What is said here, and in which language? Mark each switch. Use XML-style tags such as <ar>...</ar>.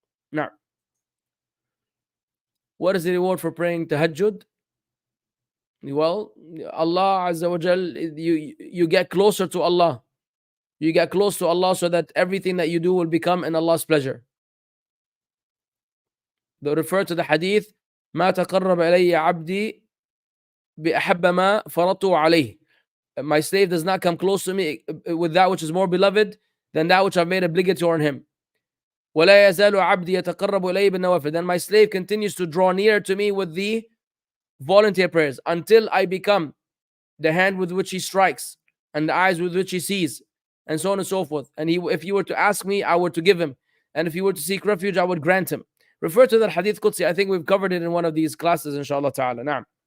<en>Now, what is the reward for praying tahajjud? Well, Allah Azza wa Jal, you get closer to Allah. You get close to Allah so that everything that you do will become in Allah's pleasure. They refer to the hadith,</en> <ar>ما تقرب إلي عبدي بأحب ما فرضته عليه.</ar> <en>My slave does not come close to me with that which is more beloved than that which I've made obligatory on him.</en> <ar>ولا يزال عبدي يتقرب إلي بالنوافل.</ar> <en>Then my slave continues to draw near to me with the volunteer prayers until I become the hand with which he strikes and the eyes with which he sees and so on and so forth. And if he were to ask me, I were to give him. And if he were to seek refuge, I would grant him. Refer to that hadith Qudsi. I think we've covered it in one of these classes, inshallah ta'ala. Naam.</en>